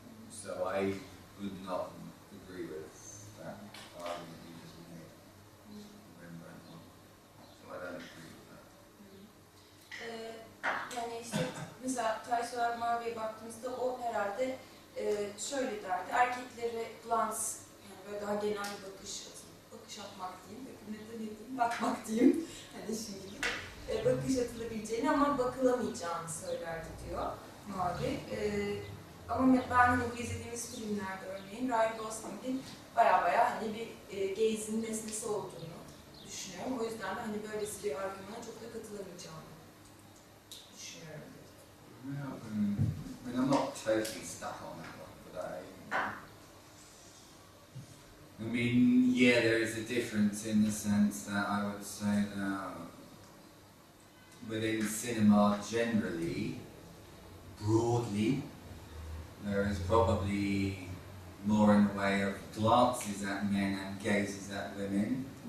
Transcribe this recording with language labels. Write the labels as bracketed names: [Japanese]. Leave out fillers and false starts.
[English] So I would not agree with that argument you just made. Rembrandt one. So I don't agree with that. [Turkish] Yani işte mesela Taysoğlu Mavi'ye baktığımızda o herhalde şöyle derdi, erkeklere glance, yani böyle daha genel bir bakış atmak diyeyim, ne diyeyim, bakmak diyeyim, hani şimdi bakış atılabileceğini ama bakılamayacağını söylerdi diyor Mavi. Ama ben hani bu izlediğimiz filmlerde örneğin Ryan Gosling'in baya hani bir gaze'in nesnesi olduğunu düşünüyorum. O yüzden de hani böylesi bir argümana çok da katılamayacağım düşünüyorum. [English] Yeah, I mean, I'm not totally stuck on that one, but I mean, yeah, there is a difference in the sense that I would say that within cinema generally, broadly, there is probably more in the way of glances at men and gazes at women.